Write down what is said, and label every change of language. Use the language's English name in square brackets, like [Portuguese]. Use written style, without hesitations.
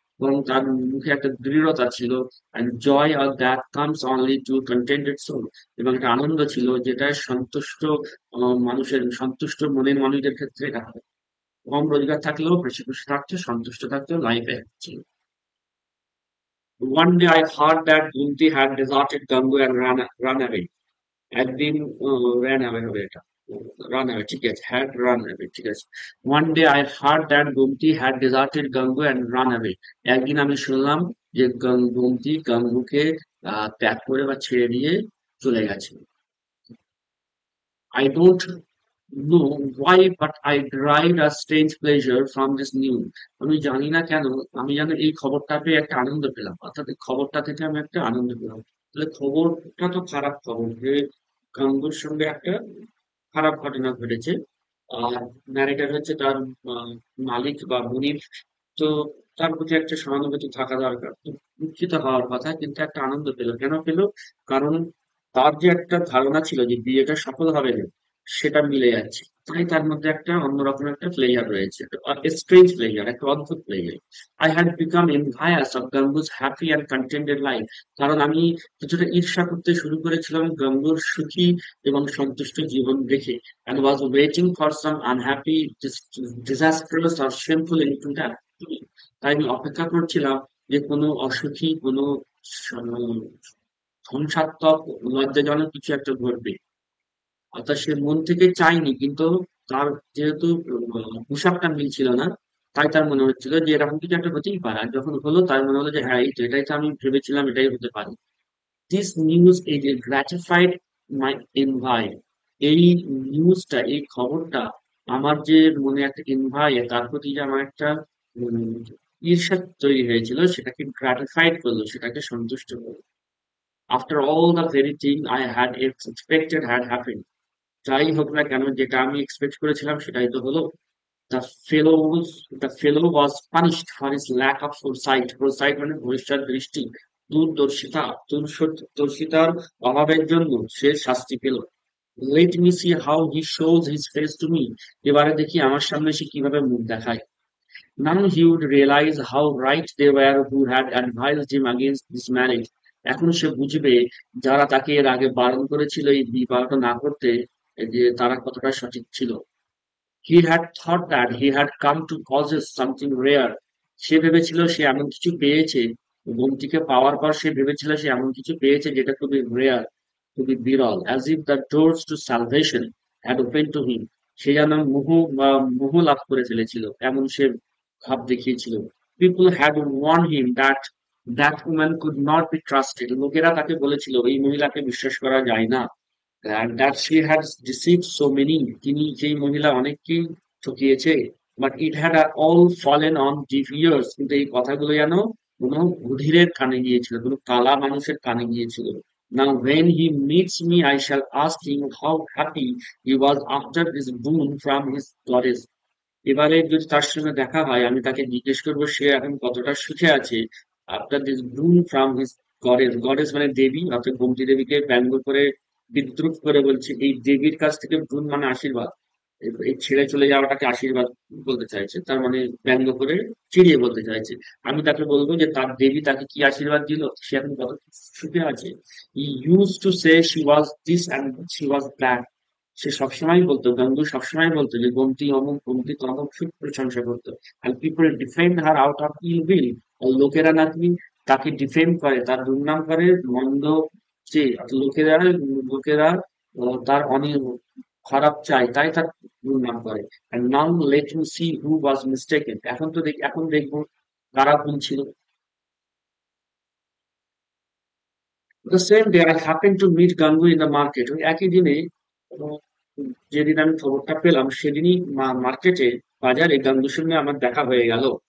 [Bangla] এবং তার মুখে একটা দৃঢ়তা ছিল, [English] and joy or that comes only to contented soul, [Bangla] এবং একটা আনন্দ ছিল যেটা সন্তুষ্ট মানুষের, সন্তুষ্ট মনের মানুষদের ক্ষেত্রে এটা হয়। কম রোজগার থাকলেও বেশি খুশি থাকছে, সন্তুষ্ট থাকছে, লাইফে ছিল। [English] One day I heard that Gunti had deserted Gangu and run away. [Bangla] একদিন [English] ran away [Bangla] হবে এটা। [English] Run away, [Bangla] ঠিক আছে। [English] Had run away, [Bangla] ঠিক আছে। [English] One day I heard that Gumti had deserted Gangu and run away. [Bangla] একদিন আমি শুনলাম যে গুমতি গাঙ্গুকে ত্যাগ করে বা ছেড়ে দিয়ে চলে গেছে। [English] I don't know why, but I derived a strange pleasure from this news. [Bangla] আমি জানি না কেন, আমি যেন এই খবরটা পেয়ে একটা আনন্দ পেলাম, অর্থাৎ এই খবরটা থেকে আমি একটা আনন্দ পেলাম। তাহলে খবরটা তো খারাপ খবর যে গাঙ্গুর সঙ্গে একটা খারাপ ঘটনা ঘটেছে। আর ন্যারেটর হচ্ছে তার আহ, মালিক বা মুনির। তো তার প্রতি একটা সহানুভূতি থাকা দরকার। তো দুঃখিত হওয়ার কথা, কিন্তু একটা আনন্দ পেল। কেন পেল? কারণ তার যে একটা ধারণা ছিল যে বিয়েটা সফল হবে না, সেটা মিলে যাচ্ছে। তাই তার মধ্যে একটা অন্যরকম একটা প্লেয়ার রয়েছে, স্ট্রেঞ্জ প্লেয়ার, একটা অদ্ভুত player. [English] I had become envious of Gangu's happy and contented life, [Bangla] কারণ আমি কিছুটা ঈর্ষা করতে শুরু করেছিলাম গঙ্গুর সুখী এবং সন্তুষ্ট জীবন দেখে, [English] and was waiting for some unhappy, disastrous or shameful incident to happen. [Bangla] তাই আমি অপেক্ষা করছিলাম যে কোনো অসুখী, কোনো স- ধ্বংসাত্মক, লজ্জাজনক কিছু একটা ঘটবে। অর্থাৎ সে মন থেকে চায়নি, কিন্তু তার যেহেতু হিসাবটা মিলছিল না, তাই তার মনে হচ্ছিল যে এরকম কিছু একটা হতেই পারে। আর যখন হলো তার মনে হলো যে হ্যাঁ, এই তো, এটাই তো আমি ভেবেছিলাম, এটাই হতে পারে। [English] this news [Bangla] এই যে [English] gratified my envy, [Bangla] এই নিউজটা, এই খবরটা আমার যে মনে একটা এনভাই, তার প্রতি যে আমার একটা উম, ঈর্ষা তৈরি হয়েছিল, সেটাকে গ্র্যাটিফাইড করলো, সেটাকে সন্তুষ্ট করলো। [English] after all the very thing I had expected had happened, [Bangla] যাই হোক না কেন, যেটা আমি এক্সপেক্ট করেছিলাম সেটাই তো হলো। [English] The fellow was the fellow was punished for his lack of foresight. [Bangla] Foresight মানে ভবিষ্যৎ দৃষ্টি, দূরদর্শিতা। দূরদর্শিতার অভাবের জন্য সে শাস্তি পেল। [English] Let me see how he shows his face to me. [Bangla] এবারে দেখি আমার সামনে সে কিভাবে মুখ দেখায়। [English] Now he would realize how right they were who had advised him against this marriage. [Bangla] এখন সে বুঝবে যারা তাকে এর আগে বারণ করেছিল এই বিবাহটা না করতে, যে তারা কতটা সঠিক ছিল। [English] He had thought that he had come to possess something rare. [Bangla] সে ভেবেছিল সে এমন কিছু পেয়েছে, বোনটিকে পাওয়ার পর সে ভেবেছিল সে এমন কিছু পেয়েছে যেটা খুবই রেয়ার, খুবই বিরল। [English] As if the doors to salvation had opened to him. [Bangla] সে যেন মোহ লাভ করে ফেলেছিল, এমন সে ভাব দেখিয়েছিল। [English] People had warned him that that woman could not be trusted. [Bangla] লোকেরা তাকে বলেছিল এই মহিলাকে বিশ্বাস করা যায় না। [English] And that she had deceived so many, [Bangla] তিনি যেই মহিলা অনেককেই ঠকিয়েছে। [English] But it had all fallen on deaf ears, [Bangla] কিন্তু এই কথাগুলো যেন কোনো বধিরের কানে গিয়েছিল, কোনো কালা মানুষের কানে গিয়েছিল। [English] Now when he meets me I shall ask him how happy he was after this boon from his goddess. [Bangla] এবারে যদি তার সঙ্গে দেখা হয়, আমি তাকে জিজ্ঞেস করবো সে এখন কতটা সুখে আছে। [English] after this boon from his goddess, [Bangla] গডেস মানে দেবী, অর্থাৎ গোমতী দেবীকে ব্যঙ্গ করে, বিদ্রুপ করে বলছে এই দেবীর কাছ থেকে বুন মানে আশীর্বাদ। এই ছেড়ে চলে যাওয়াটাকে আশীর্বাদ বলতে চাইছে, তার মানে ব্যঙ্গ করে চিড়িয়ে বলতে চাইছে। আমি তাকে বলবো যে তার দেবী তাকে কি আশীর্বাদ দিল, সে এখন কত সুখে আছে। [English] He used to say she was this and she was that. [Bangla] সে সবসময় বলতো, গাঙ্গুর সবসময় বলতো যে গোমতী অমুক, গোমতী তমুক, খুব প্রশংসা করতো। [English] and people defend her out of ill will. [Bangla] আর লোকেরা নাকি তাকে ডিফেন্ড করে, তার দুর্নাম করে, মন্দ যে লোকেরা লোকেরা তার অনেক খারাপ চায়, তাই তার দুর্নাম করে। [English] and now let me see who was mistaken. [Bangla] এখন তো এখন দেখবো কারা ভুল ছিল। [English] The same day I happened to meet Gangu in the market. [Bangla] ওই একই দিনে, উম, যেদিন আমি খবরটা পেলাম সেদিনই মার্কেটে, বাজারে গাঙ্গুর সঙ্গে আমার দেখা হয়ে গেল।